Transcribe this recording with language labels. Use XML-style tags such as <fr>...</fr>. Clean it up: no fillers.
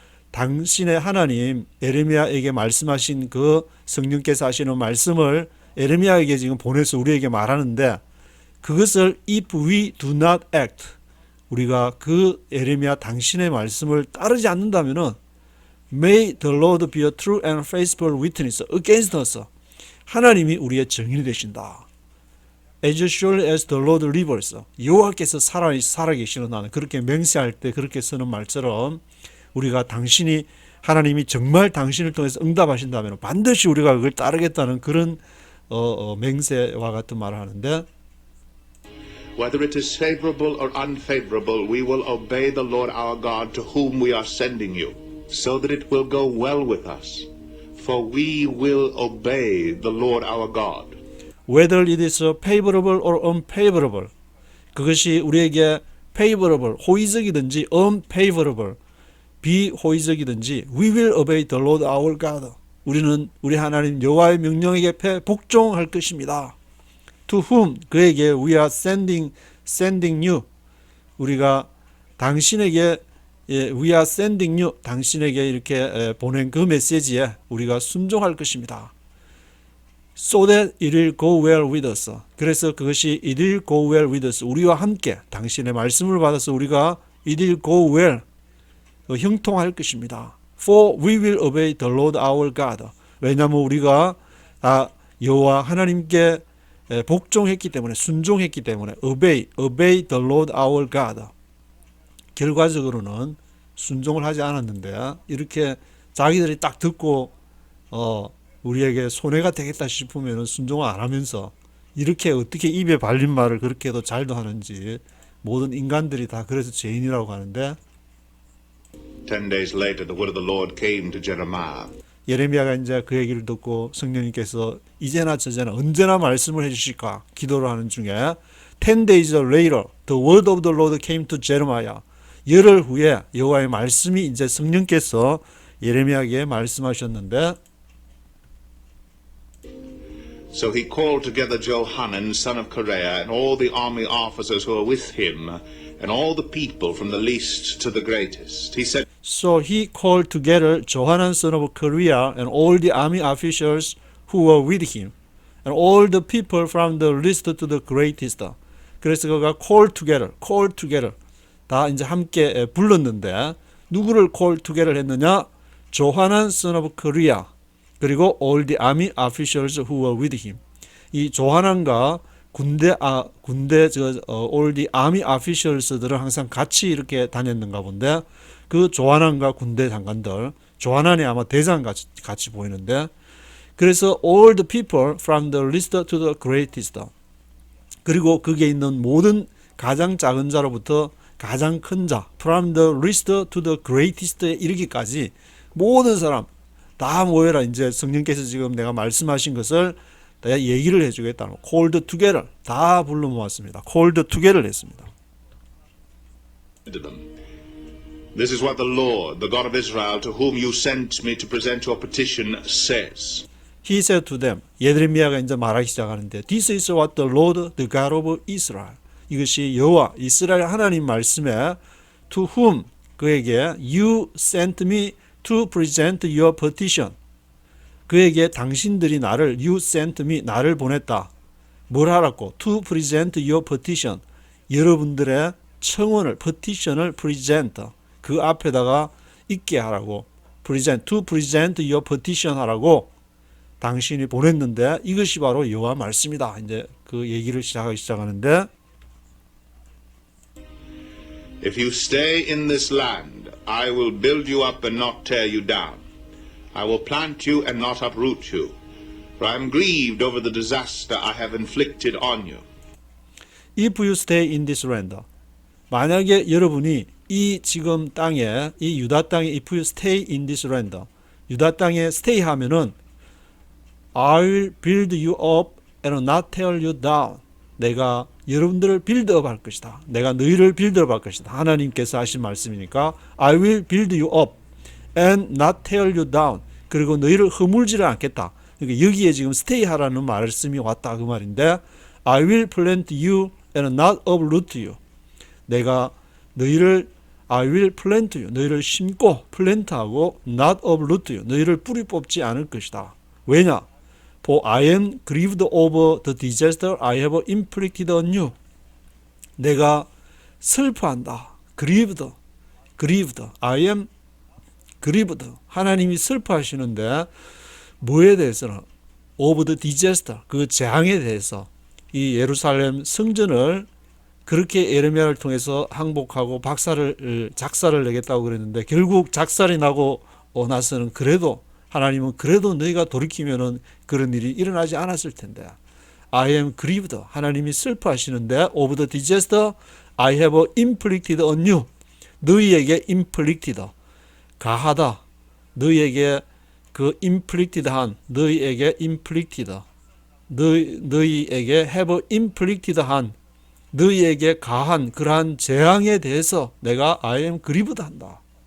<ko>당신의 하나님 에레미야에게 말씀하신 그 성령께서 하시는 말씀을 에레미야에게 지금 보내서 우리에게 말하는데 그것을</ko> <en>if we do not act</en> <ko>우리가 그 에레미야 당신의 말씀을 따르지 않는다면은</ko> <en>may the Lord be a true and faithful witness against us</en> <ko>하나님이 우리의 증인이 되신다.</ko> <en>As surely as the Lord lives</en> <ko>여호와께서 살아계시는 나는 그렇게 맹세할 때 그렇게 쓰는 말처럼 우리가 당신이 하나님이 정말 당신을 통해서 응답하신다면 반드시 우리가 그걸 따르겠다는 그런 맹세와 같은 말을 하는데</ko> <en>Whether it is favorable or unfavorable, we will obey the Lord our God to whom we are sending you, so that it will go well with us. For we will obey the Lord our God. Whether it is favorable or unfavorable,</en> <ko>그것이 우리에게</ko> <en>favorable,</en> <ko>호의적이든지</ko> <en>unfavorable,</en> <ko>비호의적이든지</ko> <en>we will obey the Lord our God.</en> <ko>우리는 우리 하나님 여호와의 명령에게 복종할 것입니다.</ko> <en>To whom</en> <ko>그에게</ko> <en>we are sending you</en> <ko>우리가 당신에게 we are sending you 당신에게 이렇게 보낸 그 메시지에 우리가 순종할 것입니다.</ko> <en>So that it will go well with us.</en> <ko>그래서 그것이</ko> <en>it will go well with us.</en> <ko>우리와 함께 당신의 말씀을 받아서 우리가</ko> <en>it will go well</en> <ko>형통할 것입니다.</ko> <en>For we will obey the Lord our God.</en> <ko>왜냐하면 우리가 여호와 하나님께 복종했기 때문에 순종했기 때문에</ko> <en>obey the Lord our God.</en> <ko>결과적으로는 순종을 하지 않았는데 이렇게 자기들이 딱 듣고 우리에게 손해가 되겠다 싶으면 순종을 안 하면서 이렇게 어떻게 입에 발린 말을 그렇게도 잘도 하는지 모든 인간들이 다 그래서 죄인이라고 하는데</ko> <en>10 days later, the word of the Lord came to Jeremiah.</en> <ko>예레미야가 이제 그 얘기를 듣고 성령님께서 이제나 저제나 언제나 말씀을 해주실까 기도를 하는 중에</ko> <en>10 days later, the word of the Lord came to Jeremiah.</en> <ko>열흘 후에 여호와의 말씀이 이제 성령께서 예레미야에게 말씀하셨는데</ko> <en>So he called together Johanan, son of Kareah, and all the army officers who were with him, and all the people from the least to the greatest. He said, So he called together Johanan son of Kareah and all the army officers who were with him, and all the people from the least to the greatest.</en> <ko>그래서 그가</ko> <en>call together</en> <ko>다 이제 함께 불렀는데 누구를 call together 했느냐?</ko> <en>Johanan son of Kareah</en> <ko>그리고</ko> <en>all the army officers who were with him.</en> <ko>이 조하난과 군대</ko> <en>all the army officers</en> <ko>들은 항상 같이 이렇게 다녔는가 본데 그 조하난과 군대 장관들 조하난이 아마 대장 같이 보이는데 그래서</ko> <en>all the people from the least to the greatest</en> <ko>그리고 거기에 있는 모든 가장 작은 자로부터 가장 큰 자</ko> <en>from the least to the greatest</en> <ko>에 이르기까지 모든 사람 다 모여라. 이제 성령께서 지금 내가 말씀하신 것을 내가 얘기를 해주겠다는</ko> <en>called together</en> <ko>다 불러 모았습니다. called together 했습니다.</ko> <en>to them, This is what the Lord, the God of Israel, to whom you sent me to present your petition, says. He said to them,</en> <ko>예레미야가 이제 말하기 시작하는데,</ko> <en>This is what the Lord, the God of Israel.</en> <ko>이것이 여호와 이스라엘 하나님 말씀에</ko> <en>to whom</en> <ko>그에게</ko> <en>you sent me to present your petition.</en> <ko>그에게 당신들이 나를</ko> <en>you sent me</en> <ko>나를 보냈다. 뭘 하라고?</ko> <en>To present your petition.</en> <ko>여러분들의 청원을 petition을 present 그 앞에다가 있게 하라고 present</ko> <en>to present your petition</en> <ko>하라고 당신이 보냈는데 이것이 바로 여호와 말씀이다. 이제 그 얘기를 시작하기 시작하는데</ko> <en>If you stay in this land, I will build you up and not tear you down. I will plant you and not uproot you. For I am grieved over the disaster I have inflicted on you. If you stay in this land.</en> <ko>만약에 여러분이 이 지금 땅에 이 유다 땅에</ko> <en>if you stay in this land.</en> <ko>유다 땅에</ko> <en>stay</en> <ko>하면은</ko> <en>I will build you up and not tear you down.</en> <ko>내가 여러분들을 빌드업 할 것이다. 내가 너희를 빌드업 할 것이다. 하나님께서 하신 말씀이니까</ko> <en>I will build you up and not tear you down.</en> <ko>그리고 너희를 허물지를 않겠다. 그러니까 여기에 지금 stay 하라는 말씀이 왔다 그 말인데</ko> <en>I will plant you and not uproot you.</en> <ko>내가 너희를</ko> <en>I will plant you.</en> <ko>너희를 심고</ko> <en>plant하고 not uproot you.</en> <ko>너희를 뿌리 뽑지 않을 것이다. 왜냐?</ko> <en>For I am grieved over the disaster I have inflicted on you.</en> <ko>내가 슬퍼한다.</ko> <en>grieved. I am grieved.</en> <ko>하나님이 슬퍼하시는데 뭐에 대해서는</ko> <en>of the disaster.</en> <ko>그 재앙에 대해서 이 예루살렘 성전을 그렇게 예레미야를 통해서 항복하고 작사를 내겠다고 그랬는데 결국 작살이 나고 나서는 그래도 하나님은 그래도 너희가 돌이키면은 그런 일이 일어나지 않았을 텐데</ko> <en>I am grieved.</en> <ko>하나님이 슬퍼하시는데</ko> <en>of the disaster I have inflicted on you.</en> <ko>너희에게 inflicted 가하다. 너희에게 그 inflicted 한 너희에게 inflicted 너희에게</ko> <en>have inflicted</en> <ko>한 너희에게 가한 그러한 재앙에 대해서 내가</ko> <en>I am grieved</en> <ko>한다.</ko>